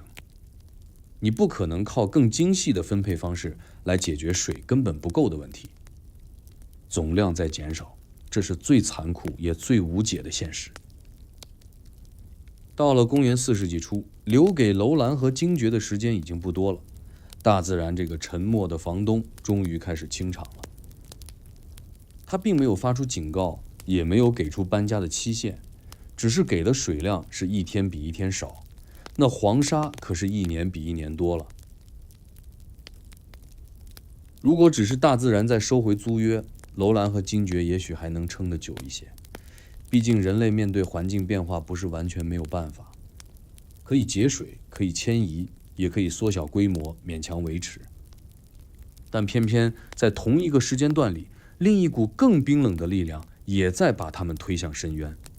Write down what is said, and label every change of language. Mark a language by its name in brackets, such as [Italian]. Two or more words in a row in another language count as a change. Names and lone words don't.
[Chinese] 你不可能靠更精細的分配方式來解決水根本不夠的問題。總量在減少，這是最殘酷也最無解的現實。到了公元4世紀初，留給樓蘭和精絕的時間已經不多了。大自然這個沉默的房東終於開始清場了。他並沒有發出警告，也沒有給出搬家的期限，只是給的水量是一天比一天少。那黃沙可是一年比一年多了。如果只是大自然在收回租約，楼蘭和精絕也許還能撐得久一些，畢竟人類面對環境變化不是完全沒有辦法，可以節水，可以遷移，也可以縮小規模，勉強維持。但偏偏在同一個時間段裡，另一股更冰冷的力量也在把他們推向深淵。